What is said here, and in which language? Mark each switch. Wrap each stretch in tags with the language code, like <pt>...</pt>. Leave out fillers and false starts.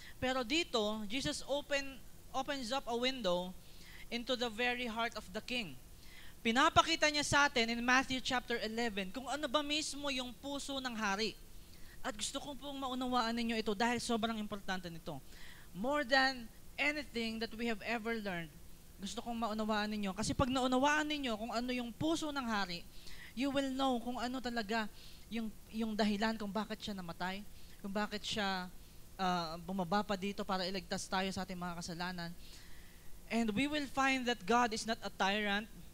<tl>Pero dito,</tl> <en>Jesus opens up a window into the very heart of the King.</en> <tl>Pinapakita niya sa atin in Matthew chapter 11 kung ano ba mismo yung puso ng hari. At gusto kong pong maunawaan ninyo ito dahil sobrang importante nito.</tl> <en>More than anything that we have ever learned,</en> <tl>gusto kong maunawaan ninyo. Kasi pag naunawaan ninyo kung ano yung puso ng hari,</tl> <en>you will know</en> <tl>kung ano talaga yung dahilan kung bakit siya namatay, kung bakit siya bumaba pa dito para iligtas tayo sa ating mga kasalanan.</tl> <en>And we will find that God is not a tyrant.</en>